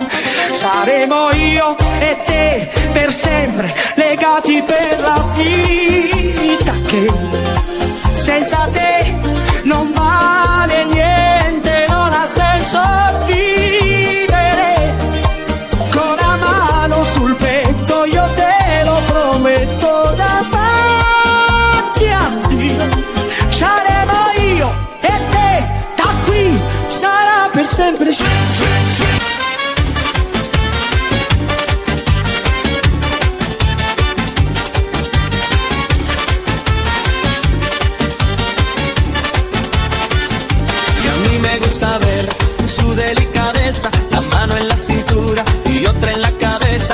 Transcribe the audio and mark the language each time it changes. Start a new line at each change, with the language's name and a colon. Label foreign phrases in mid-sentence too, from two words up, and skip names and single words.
Italian: Saremo io e te per sempre, legati per la vita, che senza te non vale niente, non ha senso vivere. Con la mano sul petto io te lo prometto, davanti a Dio saremo io e te, da qui sarà per sempre.
Spanish: Su delicadeza, la mano en la cintura y otra en la cabeza.